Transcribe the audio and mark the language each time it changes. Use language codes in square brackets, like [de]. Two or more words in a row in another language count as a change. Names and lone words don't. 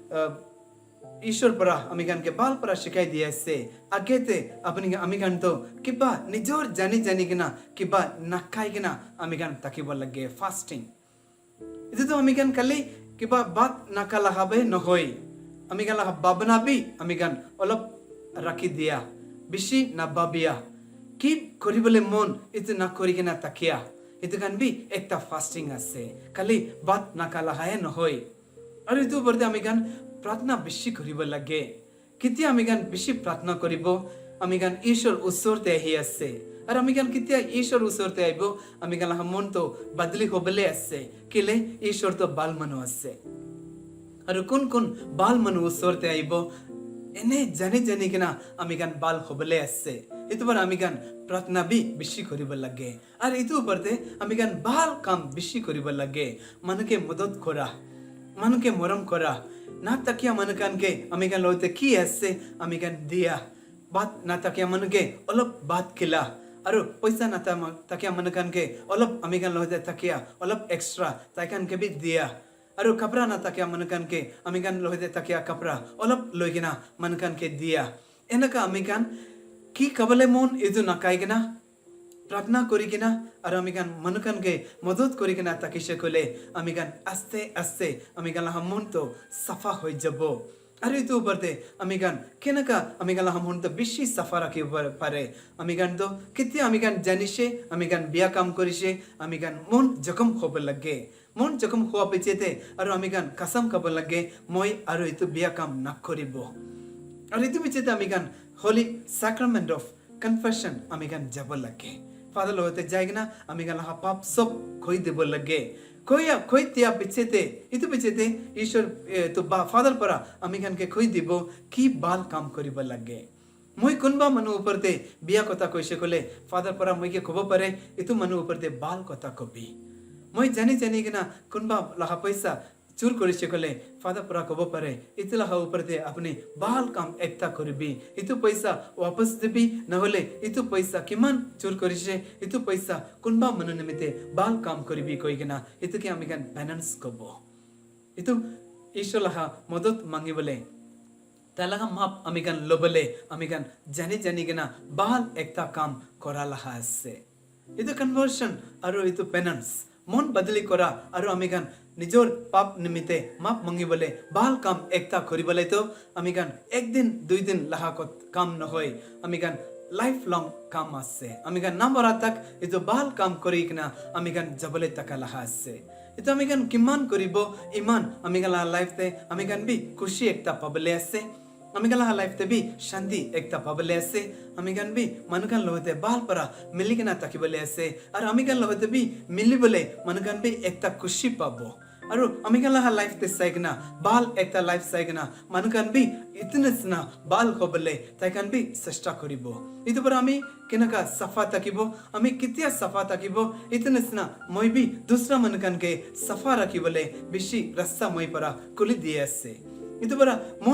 [nag] ঈশ্বৰ পৰা আমি গানকে ভাল পৰা শিকাই দি আছে আগেতে আপুনি আমি গান তো কিবা নিজৰ জানি জানি কিনা কিবা নাখাই কিনা আমি গান থাকিব লাগে ফাস্টিং এইটো আমি গান কালি কিবা বাত নাকালা হবে নহয় আমি গান ভাবনাবি আমি গান অলপ ৰাখি দিয়া বেছি নাভাবিয়া কি কৰিবলৈ মন এইটো না কৰি কিনা তাকিয়া এইটো গান বি একটা ফাস্টিং আছে কালি বাত নাকালা হয় নহয় আৰু এইটো ওপৰতে আমি গান प्रार्थना बेसी কৰিব লাগে কেতিয়া আমি গান বেছি প্ৰাৰ্থনা কৰিব আমি গান ঈশ্বৰ ওচৰতে আহি আছে আৰু আমি গান কেতিয়া ঈশ্বৰ ওচৰতে আহিব আমি গান মন তো বদলি হ'বলৈ আছে কিলে ঈশ্বৰ তো বাল মানুহ আছে আৰু কোন কোন বাল মানুহ ওচৰতে আহিব এনে জানি জানি কিনা আমি গান বাল হ'বলৈ আছে এইটো বাৰ আমি গান প্ৰাৰ্থনা বি বেছি কৰিব লাগে আৰু এইটো ওপৰতে আমি গান ভাল কাম বেছি কৰিব লাগে মানুহকে মদত কৰা মানুহকে মৰম কৰা না তাকিয়া মনকানকে আমি গান লইতে কি আছে আমি গান দিয়া বাত না তাকিয়া মনকে অলপ বাত কিলা আৰু পইচা না তাকিয়া মনকানকে অলপ আমি গান লইতে তাকিয়া অলপ এক্সট্ৰা তাইকানকে বি দিয়া আৰু কাপড়া না তাকিয়া মনকানকে আমি গান লইতে তাকিয়া কাপড়া অলপ লৈ কিনা মনকানকে দিয়া এনেকা আমি গান কি কবলে মন এইটো নাকাই কিনা प्रार्थना কৰি কিনা আৰু আমি গান মনকানকে মদত কৰি কিনা তাকিছে কলে আমি গান আস্তে আস্তে আমি গান মন তো সাফা হৈ যাব আৰু এইটো ওপৰতে আমি গান কেনেকা আমি গান মন তো বেছি সাফা ৰাখিব পাৰে আমি গান তো কেতিয়া আমি গান জানিছে আমি গান বিয়া কাম কৰিছে আমি গান মন জখম হ'ব লাগে মন জখম হোৱা পিছতে আৰু আমি গান কসম খাব লাগে মই আৰু এইটো বিয়া কাম নকৰিব আৰু এইটো পিছতে আমি গান [en] holy sacrament of confession [nag] আমি গান যাব লাগে ফাদার লোতে যাইগনা আমি গান পাপ সব কই দেব লাগে কই তিয়া পিছতে ইতো পিছতে ঈশ্বর তো ফাদার পরা আমি গানকে কই দিব কি বাল কাম করিব লাগে মই কোনবা মানু উপরতে বিয়া কথা কইছে কলে ফাদার পরা মইকে কব পারে ইতো মানু উপরতে বাল কথা কবি মই জানি জানি গনা কোনবা লাহা পয়সা চুর করিছে কলে ফাদার পরা কব পারে ইতো লাহা উপরতে আপনি বাল কাম একটা করবি ইতো পয়সা वापस দেবি না হলে ইতো পয়সা কিমান চুর করিছে ইতো পয়সা কোনবা মানু নিমিতে বাল কাম করবি কই গনা ইতো কি আমি গান ব্যালেন্স কব ইতো ঈশ্বর লাহা মদত মাঙ্গিবলে তালাহা মাপ আমি গান লবলে আমি গান জানি জানি গনা বাল একটা কাম করা লাহা আছে ইতো কনভার্সন আৰু ইতো পেনেন্স মন বদলি করা আৰু আমি গান নিজর পাপ নিমিতে মাপ মাঙ্গিবলে ভাল কাম একটা করিবলে তো আমি গান একদিন দুই দিন লাহা কাম নহয় আমি গান [en] life long [nag] কাম আছে আমি গান না মৰা তাক এইটো ভাল কাম কৰি কিনা আমি গান যাবলৈ টাকা লাহা আছে এইটো আমি গান কিমান কৰিব ইমান আমি গান লাইফতে আমি গান বি খুশি একটা পাবলৈ আছে আমি গান লাইফতে বি শান্তি একটা পাবলৈ আছে আমি গান বি মানুহ গান লগতে ভাল পৰা মিলি কিনা থাকিবলৈ আছে আৰু আমি গান লগতে বি মিলিবলৈ মানুহ গান বি একটা খুশি পাব আৰু আমি গান লাইফতে চাই কিনা ভাল একটা লাইফ চাই কিনা মানুহ গান বি ইতনে সনা ভাল হ'বলৈ তাই গান বি চেষ্টা কৰিব এইটো পৰা আমি কেনেকা সাফা থাকিব আমি কেতিয়া সাফা থাকিব ইতনে সনা মই বি দুসৰা মানুহ গানকে সাফা ৰাখিবলৈ বেছি ৰাস্তা মই পৰা খুলি দিয়ে আছে এইটো পৰা মন